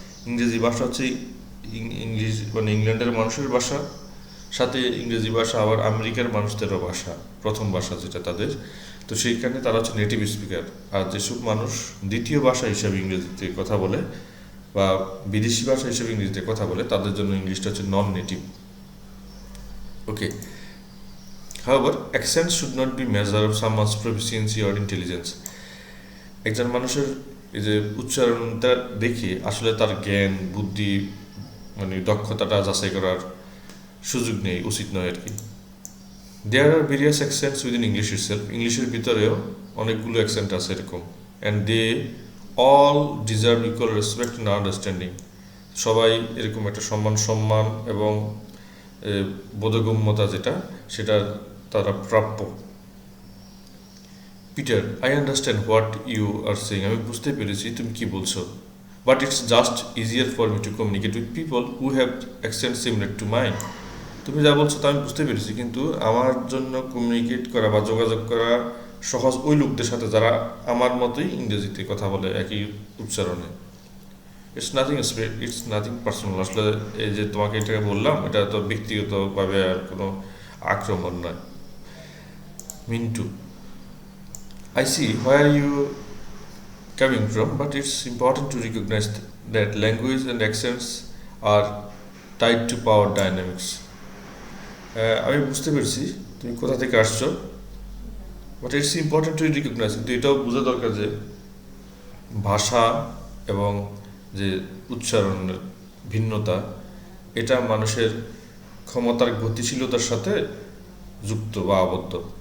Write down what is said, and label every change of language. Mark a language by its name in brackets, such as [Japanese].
[Bangla] ইংরেজি ভাষা হচ্ছে ইংলিশ মানে ইংল্যান্ডের মানুষের ভাষা, সাথে ইংরেজি ভাষা আবার আমেরিকার মানুষদেরও ভাষা, প্রথম ভাষা যেটা তাদের, তো সেইখানে তারা হচ্ছে নেটিভ স্পিকার। আর যেসব মানুষ দ্বিতীয় ভাষা হিসাবে ইংরেজিতে কথা বলে বা বিদেশি ভাষা হিসেবে ইংরেজিতে কথা বলে, তাদের জন্য ইংলিশটা হচ্ছে নন native. [English] Okay. However, accent should not be measure of someone's proficiency or intelligence. [Bangla] একজন মানুষের এই যে উচ্চারণটা দেখে আসলে তার জ্ঞান বুদ্ধি মানে দক্ষতাটা যাচাই করার সুযোগ নেই, উচিত নয় আর কি। [English] there are various accents within English itself, [Bangla] ইংলিশের ভিতরেও অনেকগুলো অ্যাকসেন্ট আছে এরকম। [English] and they all deserve equal respect and understanding, [Bangla] সবাই এরকম একটা সম্মান এবং বোধগম্যতা যেটা সেটা তারা প্রাপ্য। [English] Peter, I understand what you are saying, [Bangla] আমি বুঝতে পেরেছি তুমি কি বলছো। [English] But it's just easier for me to communicate with people who have accent similar to mine. [Bangla] তুমি যা বলছো তা আমি বুঝতে পেরেছি, কিন্তু আমার জন্য কমিউনিকেট করা বা যোগাযোগ করা সহজ ওই লোকদের সাথে যারা আমার মতোই ইংরেজিতে কথা বলে একই উচ্চারণে। [English] it's nothing personal, [Bangla] আসলে এই যে তোমাকে এটাকে বললাম এটা তো ব্যক্তিগতভাবে আর কোনো আক্রমণ নয়। [English] Mintu, I see where you coming from, but it's important to recognize that language and accents are tied to power dynamics. [Bangla] আমি বুঝতে পেরেছি তুমি কোথা থেকে আসছো, [English] but it's important to recognise, [Bangla] কিন্তু এটাও বোঝা দরকার যে ভাষা এবং যে উচ্চারণের ভিন্নতা এটা মানুষের ক্ষমতার গতিশীলতার সাথে যুক্ত বা আবদ্ধ।